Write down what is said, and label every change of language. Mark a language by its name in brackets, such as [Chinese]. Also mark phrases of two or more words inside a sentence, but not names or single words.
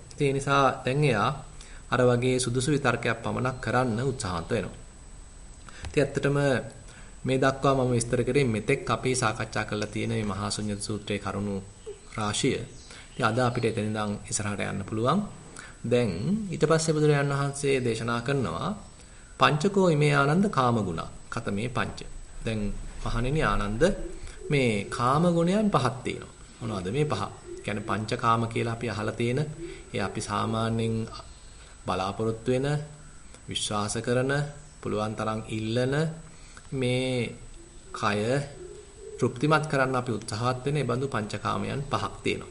[Sinhala] ඒ නිසා දැන් එයා අර වගේ සුදුසු විතර්කයක් පමණක් කරන්න උත්සාහන්ත වෙනවා. ඉතින් ඇත්තටම මේ දක්වා මම විස්තර කරේ මෙතෙක් අපි සාකච්ඡා කරලා තියෙන මේ මහා ශුන්්‍යත සූත්‍රයේ කරුණු රාශිය. ඉතින් අද අපිට එතන ඉඳන් ඉස්සරහට යන්න පුළුවන්. දැන් ඊට පස්සේ බුදුරජාණන් වහන්සේ දේශනා කරනවා [Pali] පංචකෝ ඉමේ ආනන්ද කාමගුණ. කතමේ පංච. [Sinhala] දැන් මහණෙනි ආනන්ද මේ කාම ගුණයන් පහක් තියෙනවා. මොනවද මේ පහ? කියන්නේ පංචකාම කියලා අපි අහලා තියෙන, ඒ අපි සාමාන්‍යයෙන් බලාපොරොත්තු වෙන, විශ්වාස කරන, පුළුවන් තරම් ඉල්ලන මේ කය තෘප්තිමත් කරන්න අපි උත්සාහත් වෙන ඒ බඳු පංචකාමයන් පහක් තියෙනවා.